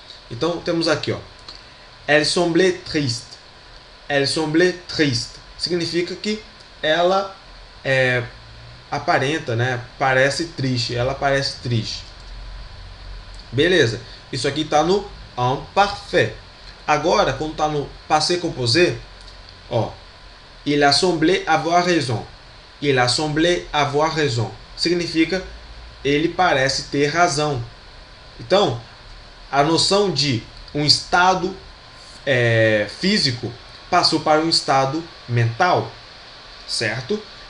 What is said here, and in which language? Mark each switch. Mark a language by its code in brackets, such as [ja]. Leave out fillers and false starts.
[pt] Então temos aqui, ó. [fr] Elle semblait triste. Elle semblait triste. [pt] Significa que ela aparenta, né? Parece triste. Ela parece triste. Beleza. Isso aqui está no imparfait. Agora, quando está no passé composé, ó. [fr] Il a semblé avoir raison. Il a semblé avoir raison. [pt] Significa ele parece ter razão. Então, a noção de um estado físico passou para um estado mental, certo?